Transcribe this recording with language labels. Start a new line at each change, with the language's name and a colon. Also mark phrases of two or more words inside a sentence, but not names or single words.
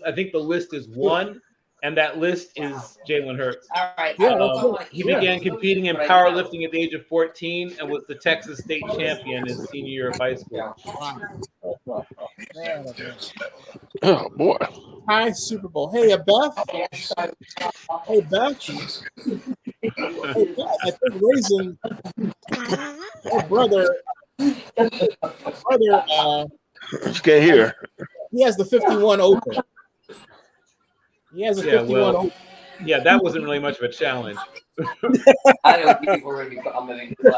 English: I think the list is 1, and that list is Jalen Hurts. All right. He began competing in powerlifting at the age of 14 and was the Texas state champion his senior year of high school. Oh boy. Hi, Super Bowl. Hey, Beth. Hey, Beth. I think raising her brother. You can't hear. He has the 51 open. He has a 51 open. Yeah, that wasn't really much of a challenge. I know people are going to be commenting.